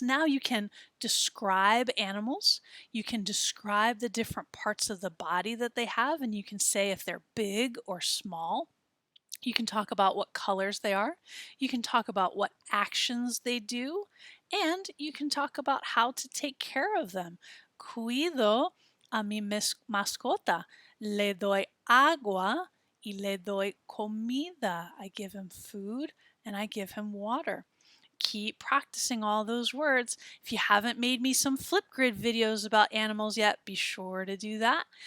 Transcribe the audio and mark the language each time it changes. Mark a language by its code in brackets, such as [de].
[en] Now you can describe animals. You can describe the different parts of the body that they have, and you can say if they're big or small. You can talk about what colors they are. You can talk about what actions they do. And you can talk about how to take care of them. [es] Cuido a mi mascota. Le doy agua y le doy comida. [en] I give him food and I give him water. Keep practicing all those words. If you haven't made me some Flipgrid videos about animals yet, be sure to do that.